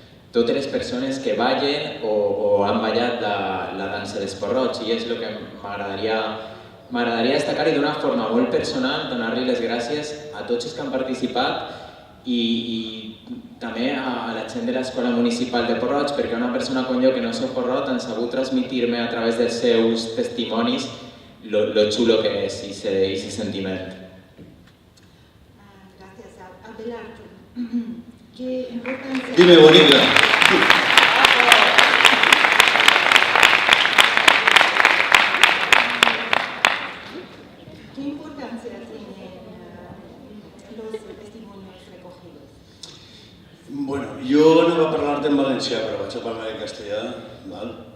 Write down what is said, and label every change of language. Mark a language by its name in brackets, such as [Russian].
[Catalan] totes les persones que ballen o han ballat la dansa dels Porrots i és el que m'agradaria destacar i d'una forma molt personal donar-li les gràcies a tots els que han participat i també a la gent de l'Escola Municipal de Porrots perquè una persona com jo que no soc porrot han sabut transmitir-me a través dels seus testimonis lo xulo que és ese sentiment. [Spanish] Gracias. Abelardo, ¿qué importancia... Dime, bonita. ¿Qué importancia tienen los testimonios recogidos? [Catalan] Bueno, jo no va parlar-te en valencià, però vaig a parlar en castellà, val?